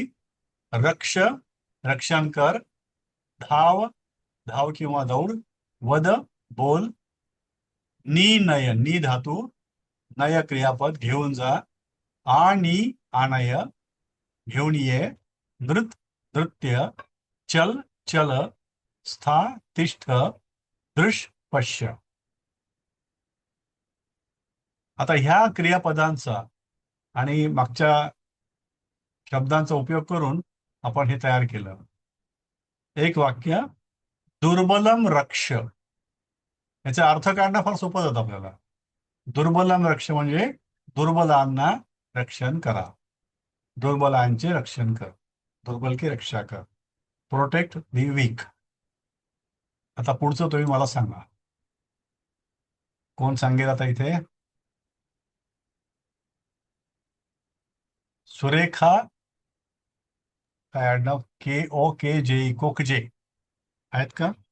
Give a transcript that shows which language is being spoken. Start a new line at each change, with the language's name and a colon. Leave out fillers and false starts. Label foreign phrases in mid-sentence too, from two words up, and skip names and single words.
Marathi: रक्ष, रक्षण कर. धाव, धाव किंवा दौड. वद, बोल. नय, नी धातू, नय क्रियापद, घेऊन जा. आणि आणय, घेऊन ये.
Sanskrit: नृत्य, चल, स्था, तिष्ठ, दृश्य, पश्य.
Marathi: आता ह्या क्रियापदांचा आणि मागच्या शब्दांचा उपयोग करून आपण हे तयार केलं. एक वाक्य,
Sanskrit: दुर्बलम रक्ष.
Marathi: याचा अर्थ काढणं फार सोपं जातं आपल्याला.
Sanskrit: दुर्बलम रक्ष
Marathi: म्हणजे दुर्बलांना रक्षण करा, दुर्बलांचे रक्षण कर,
Hindi: दुर्बल की रक्षा कर.
English: protect the weak.
Marathi: आता पुढचं तुम्ही मला सांगा, कोण सांगेल आता इथे? सुरेखा, काय आडनाव? KOKJ, कोकजे आहेत का?